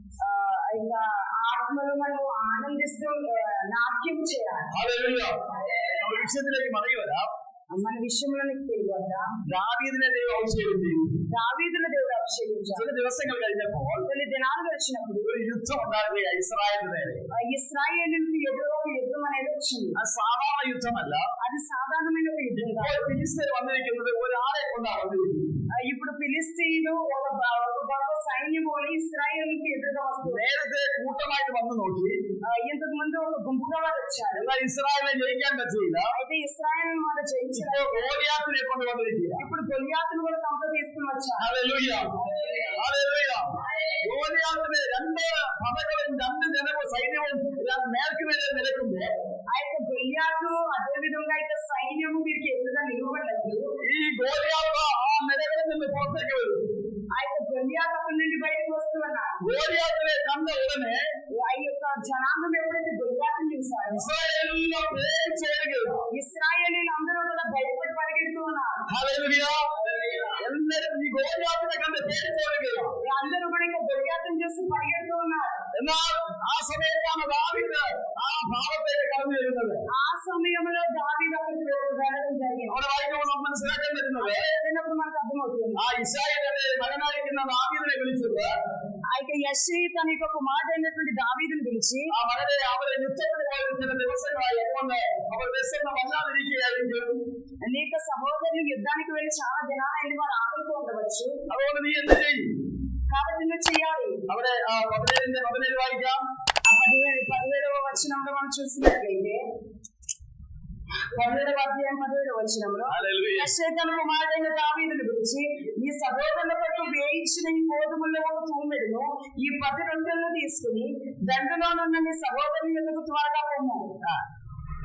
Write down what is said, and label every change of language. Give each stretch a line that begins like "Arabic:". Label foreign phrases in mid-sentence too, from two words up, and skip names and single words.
Telugu: ఇంకా ఆత్మలో మనం ఆనందిస్తూ నాట్యం చేయాలి.
Malayalam: നമ്മുടെ വിഷയത്തിലേക്ക് മടങ്ങി വരാം.
Telugu: మన విషయంలోనికి తిరిగి వద్దాం.
Malayalam: ദാവീദിനെ ദൈവം അഭിഷേകം ചെയ്തു.
Telugu: దావీదును దేవుడు అభిషేకించాడు.
Malayalam: ചില ദിവസങ്ങൾ കഴിഞ്ഞപ്പോൾ
Telugu: కొన్ని దినాలు గడిచినప్పుడు
Malayalam: ഒരു യുദ്ധം ഉണ്ടാകുകയാണ് ఇశ్రాయేలు നേരെ.
Telugu: ఇశ్రాయేలుకు ఎదురు యుద్ధం అనేది వచ్చింది.
Malayalam: അത് സാധാരണ യുദ്ധമല്ല.
Telugu: అది సాధారణమైన యుద్ధం కాదు.
Malayalam: ഫിലിസ്തീർ വന്നിരിക്കുന്നത് ഒരാളെ കൊണ്ടാണ് വന്നിരിക്കുന്നത്.
Telugu: ఇప్పుడు ఫిలిస్తీయులు ఒక గొప్ప సైన్యము ఇశ్రాయేలుకి ఎదురుగా వస్తుంది.
Malayalam: നേരത്തെ കൂട്ടമായിട്ട് വന്നു നോക്കി.
Telugu: ఇంతకు ముందు ఒక గుంపుగా వారు వచ్చారు.
Malayalam: എന്നാൽ ഇസ്രായേലിനെ ജയിക്കാൻ പറ്റിയില്ല.
Telugu: అయితే ఇశ్రాయేలు మాట జయించారు.
Malayalam: ഗോലിയാത്തിനെ കൊണ്ട് വന്നിരിക്കുക.
Telugu: ఇప్పుడు గొలియాతును కూడా తమతో తీసుకుని వచ్చారు.
Malayalam: ഹല്ലേലൂയ, ഹല്ലേലൂയ. ഗോലിയാത്തിനെ രണ്ട് പടകളും രണ്ട് ജനവും സൈന്യവും നേർക്കുമേലെ നിലക്കുമ്പോൾ
Telugu: ఆ యొక్క గొలియాతు అదే విధంగా అయితే సైన్యము వీరికి ఎదురుగా నిలబడలేదు.
Malayalam: ഈ ഗോലിയാത്ത് ആ നിലകളിൽ നിന്ന് പുറത്തേക്ക് വരും.
Telugu: ఆ యొక్క గొలియాతు అక్కడి నుండి బయటకు వస్తూ ఉన్నారు.
Malayalam: ഗോലിയാത്തിനെ കണ്ട ഉടനെ
Telugu: ఆ యొక్క జనాంగం ఎప్పుడైతే గొలియాతును చూశారో
Malayalam: ഇസ്രായേലിനെ പേടിച്ചേരുകയാണ്.
Telugu: ఇశ్రాయేలీలు అందరూ కూడా భయపడి పరిగెడుతూ ఉన్నారు.
Malayalam: ഹല്ലേലൂയ. എല്ലാവരും ഈ ഗോലിയാത്തിനെ കണ്ട് പേടിച്ചേരുകയാണ്.
Telugu: అందరూ కూడా ఇంకా గొలియాతును చూసి పరిగెడుతూ ఉన్నారు.
Malayalam: എന്നാൽ ആ സമയത്താണ് ദാവീദ് ആ ഭാവത്തേക്ക് കടന്നു വരുന്നത്.
Telugu: ఆ సమయంలో దావీదు అక్కడికి వెళ్ళడం జరిగింది.
Malayalam: അവിടെ വായിക്കുമ്പോൾ നമുക്ക് മനസ്സിലാക്കാൻ പറ്റുന്നത്
Telugu: వెళ్ళినప్పుడు మనకు అర్థమవుతుంది.
Malayalam: ആ ഇശ്രായേലിന്റെ മകനായിരിക്കുന്ന ദാവീദിനെ വിളിച്ചത്
Telugu: అయితే యెష్షయి తన యొక్క కుమారుడైనటువంటి దావీదును పిలిచి
Malayalam: ആ മകനെ അവരെ യുദ്ധത്തിന് പോയത് ചില ദിവസങ്ങളായി അതുകൊണ്ട് അവർ വിശന്ന് വല്ലാതിരിക്കുകയായിരിക്കും.
Telugu: అనేక సహోదరులు యుద్ధానికి వెళ్ళి చాలా దినాలైన వారు ఆకలితో ఉండవచ్చు.
Malayalam: അതുകൊണ്ട് നീ എന്ത് ചെയ്യും?
Telugu: కాబట్టి నువ్వు చేయాలి.
Malayalam: അവിടെ 17 വായിക്കാം.
Telugu: ఆ 17వ వచనంలో మనం చూసినట్లయితే 17వ అధ్యాయం 17వ వచనంలో యెష్షయి తన కుమారుడైన దావీదును పిలిచి ఈ సహోదరుల కొరకు వేయించిన ఈ గోధుమల్లో ఒక తూమెడును ఈ 10 రొట్టెలను తీసుకుని దండులోనున్న నీ సహోదరుని యొద్దకు త్వరగా పొమ్ము.